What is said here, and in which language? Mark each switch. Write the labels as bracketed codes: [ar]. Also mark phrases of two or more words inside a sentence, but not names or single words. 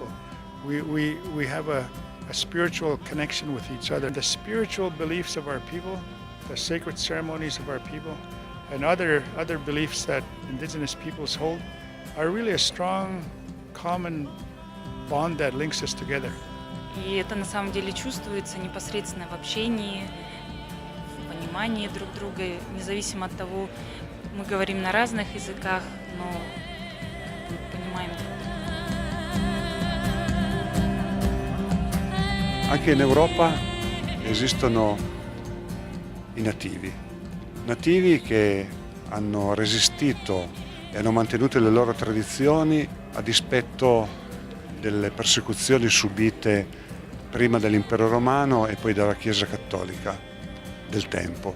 [en] We have a spiritual connection with each other. The spiritual beliefs of our people, the sacred ceremonies of our people, and other beliefs that indigenous peoples hold are really a strong common bond that links us together. [ru] И это на самом деле чувствуется непосредственно в общении, в понимании друг друга, независимо от того, мы говорим на разных языках, но мы понимаем друг друга. [it] Anche in Europa esistono i nativi che hanno resistito e hanno mantenuto le loro tradizioni a dispetto delle persecuzioni subite prima dall'impero romano e poi dalla Chiesa cattolica del tempo.